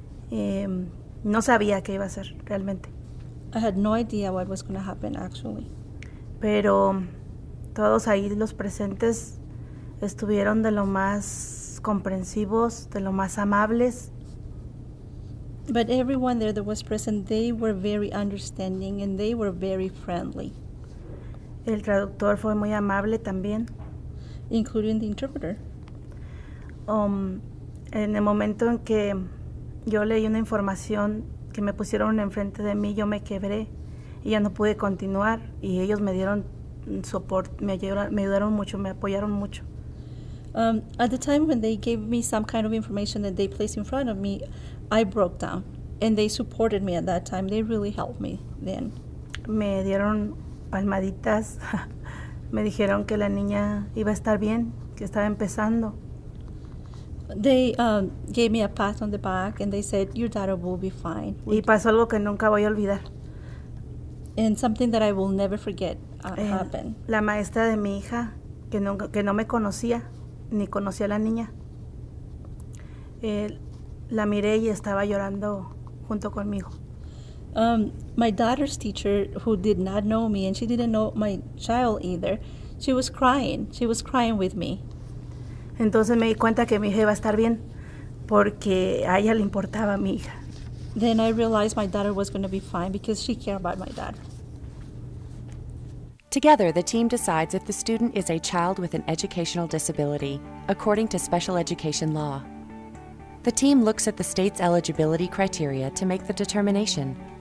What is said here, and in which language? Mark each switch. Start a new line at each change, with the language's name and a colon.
Spanish: No sabía qué iba a hacer realmente.
English: I had no idea what was going to happen actually.
Spanish: Pero todos ahí los presentes estuvieron de lo más comprensivos, de lo más amables.
English: But everyone there that was present, they were very understanding and they were very friendly.
Spanish: El traductor fue muy amable también.
English: Including the interpreter.
Spanish: En el momento en que yo leí una información que me pusieron enfrente de mí, yo me quebré y ya no pude continuar y ellos me dieron soporte, me ayudaron mucho, me apoyaron mucho.
English: At the time when they gave me some kind of information that they placed in front of me, I broke down. And they supported me at that time. They really helped me then.
Spanish: Me dieron palmaditas. Me dijeron que la niña iba a estar bien, que estaba empezando.
English: They gave me a pat on the back and they said, your daughter will be fine.
Spanish: Y pasó algo que nunca voy a olvidar.
English: And something that I will never forget happened.
Spanish: La maestra de mi hija, que no me conocía, ni conocía a la niña, la miré y estaba llorando junto conmigo.
English: My daughter's teacher, who did not know me, and she didn't know my child either, she was crying. She was crying with me.
Spanish: Entonces me di cuenta que mi hija iba a estar bien, porque a ella le importaba a mi hija.
English: Then I realized my daughter was going to be fine because she cared about my daughter. Together, the team decides if the student is a child with an educational disability, according to special education law. The team looks at the state's eligibility criteria to make the determination.